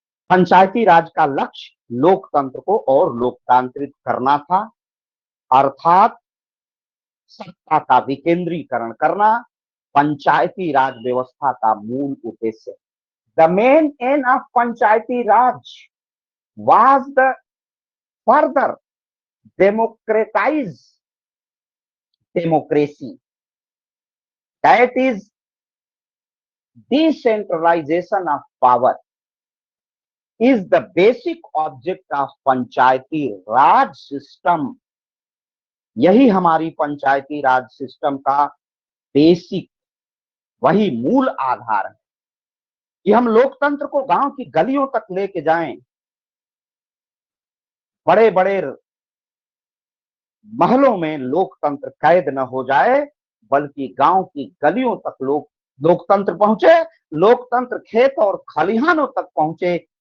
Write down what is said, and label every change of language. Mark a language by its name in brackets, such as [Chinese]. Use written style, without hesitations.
[Hindi] पंचायती राज का लक्ष्य लोकतंत्र को और लोकतांत्रिक करना था, अर्थात सत्ता का विकेंद्रीकरण करना पंचायती राज व्यवस्था का मूल उद्देश्य। [English] The main end of panchayati raj was the further democratize democracy, that is decentralization of power is the basic object of panchayati raj system. [Hindi] यही हमारी पंचायती राज सिस्टम का बेसिक, वही मूल आधार है कि हम लोकतंत्र को गांव की गलियों तक लेके जाएं, बड़े बड़े महलों में लोकतंत्र कैद न हो जाए, बल्कि गांव की गलियों तक लोकतंत्र पहुंचे, लोकतंत्र खेत और खलिहानों तक पहुंचे।